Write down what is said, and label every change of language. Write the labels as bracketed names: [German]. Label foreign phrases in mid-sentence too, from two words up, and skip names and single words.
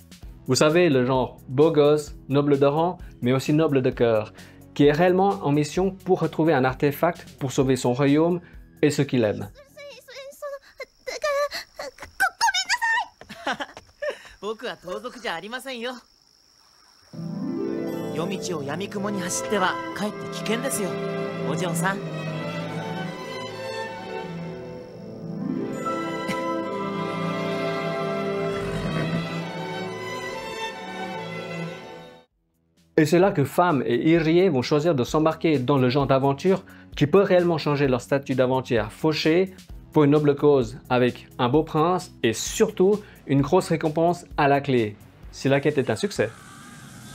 [French] Vous savez, le genre beau gosse, noble de rang, mais aussi noble de cœur, qui est réellement en mission pour retrouver un artefact pour sauver son royaume et ceux qu'il aime. [Japanese] 僕は盗賊じゃありませんよ。夜道を闇雲に走ってはかえって危険ですよ、お嬢さん。 [French] Et c'est là que Femme et Irie vont choisir de s'embarquer dans le genre d'aventure qui peut réellement changer leur statut d'aventurière fauchée pour une noble cause, avec un beau prince et surtout une grosse récompense à la clé, si la quête est un succès.